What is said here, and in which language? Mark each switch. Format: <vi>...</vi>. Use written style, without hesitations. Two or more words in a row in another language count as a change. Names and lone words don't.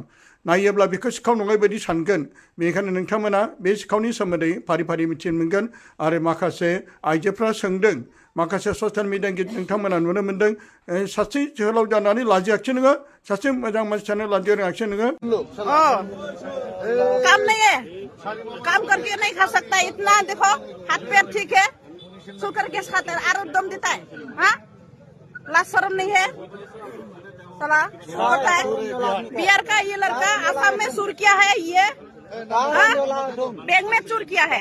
<brx>नायोब्ला बेखौ सिखाव नङै बायदि सानगोन। बेनिखायनो नोंथांमोना बे सिखावनि सोमोन्दै फारि फारि मिथिनो मोनगोन। आरो माखासे आइजोफ्रा सोंदों, माखासे ससियेल मिडियानि गेजेरजों नोंथांमोना नुनो मोन्दों, सासे जोहोलाव जानानै लाजियाखिसै नोङो, सासे मोजां मानसि जानो लाजिनो रोङाखिसै नोङो।</brx> <hi>काम नहीं है, काम करके नहीं खा सकता। इतना देखो हाथ पैर ठीक है, सो करके खाता है, आरो दम देता है। हाँ, लाज शर्म नहीं है साला। होता है बिहार का ये लड़का असम में चोर किया है, ये बैंक में चोर किया है।</hi>